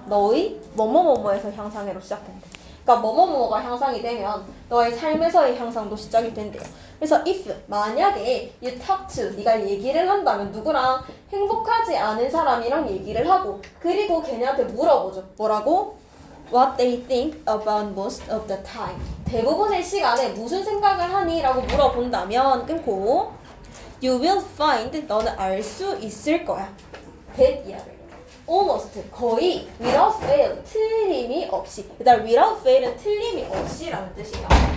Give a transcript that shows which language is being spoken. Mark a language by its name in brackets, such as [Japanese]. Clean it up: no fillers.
[Korean] 너의 뭐뭐뭐뭐에서 향상으로 시작된대. 그러니까 뭐뭐뭐가 향상이 되면 너의 삶에서의 향상도 시작이 된대요. 그래서 if 만약에 [English] you talk to [Korean] 네가 얘기를 한다면 누구랑 행복하지 않은 사람이랑 얘기를 하고 그리고 걔네한테 물어보죠. 뭐라고? [English] What they think about most of the time. [Korean] 대부분의 시간에 무슨 생각을 하니? 라고 물어본다면 끊고 [English] You will find [Korean] 너는 알 수 있을 거야. that 이하를 almost 거의 [English] without fail [Korean] 틀림이 없이 일단 without fail은 틀림이 없이라는 뜻이에요.